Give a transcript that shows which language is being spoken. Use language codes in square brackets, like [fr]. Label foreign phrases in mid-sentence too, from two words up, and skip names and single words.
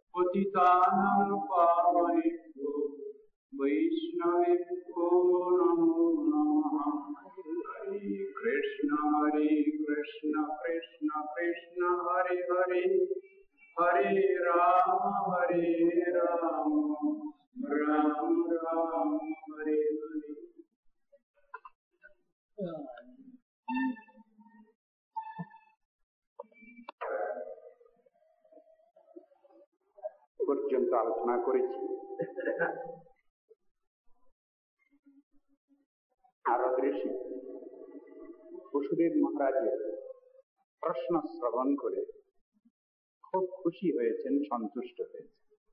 [sa] পতিতানাং পাবনেভ্যো বৈষ্ণবেভ্যো নমো নমঃ। হরে কৃষ্ণ কৃষ্ণ কৃষ্ণ হরে হরে, হরে রাম রাম রাম হরে হরে। [bn] পর্যন্ত আলোচনা করেছি নারদ ঋষি বসুদেব মহারাজের প্রশ্ন শ্রবণ করে খুব খুশি হয়েছেন, সন্তুষ্ট হয়েছেন।